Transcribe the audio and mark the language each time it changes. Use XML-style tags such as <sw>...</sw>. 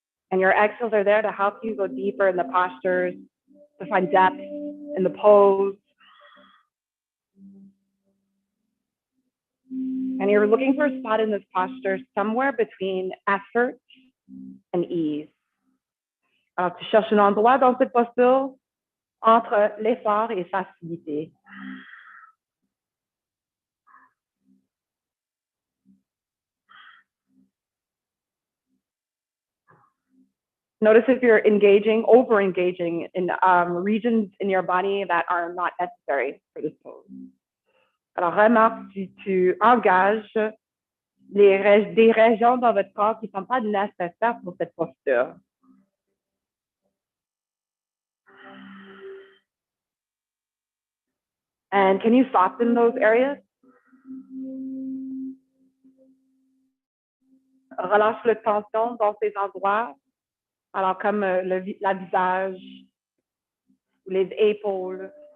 <en>And your exhales are there to help you go deeper in the postures, to find depth in the pose. And you're looking for a spot in this posture somewhere between effort and ease.</en> <fr>Alors, tu cherches un endroit dans cette posture entre l'effort et facilité.</fr> <en>Notice if you're engaging, over-engaging in regions in your body that are not necessary for this pose.</en> <fr>Alors, remarque si tu engages des régions dans votre corps qui ne sont pas nécessaires pour cette posture.</fr> <en>And can you soften those areas?</en> <fr>Relâche la tension dans ces endroits. Alors, comme la visage, les épaules,</fr>